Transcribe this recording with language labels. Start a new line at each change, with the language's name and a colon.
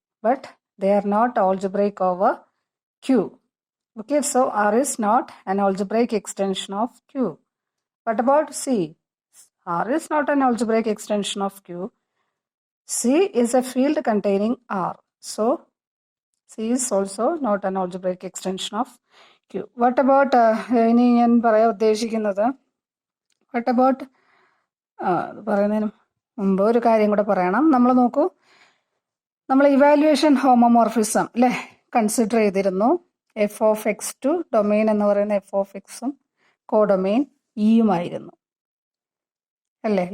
English: But they are not algebraic over Q. Okay, so R is not an algebraic extension of Q. What about C? R is not an algebraic extension of Q. C is a field containing R. So, C is also not an algebraic extension of Q. What about,
Malayalam: ഇനി ഞാൻ പറയാൻ ഉദ്ദേശിക്കുന്നത്,
English: what about,
Malayalam: പറയുന്നതിന് മുമ്പ് ഒരു കാര്യം കൂടെ പറയണം. നമ്മൾ നോക്കൂ, നമ്മൾ ഇവാലുവേഷൻ ഹോമോമോർഫിസം അല്ലേ കൺസിഡർ ചെയ്തിരുന്നു. F of X to domain എന്ന് പറയുന്ന എഫ് ഓഫ് എക്സും കോഡൊമെയിൻ ഇയുമായിരുന്നു അല്ലേ?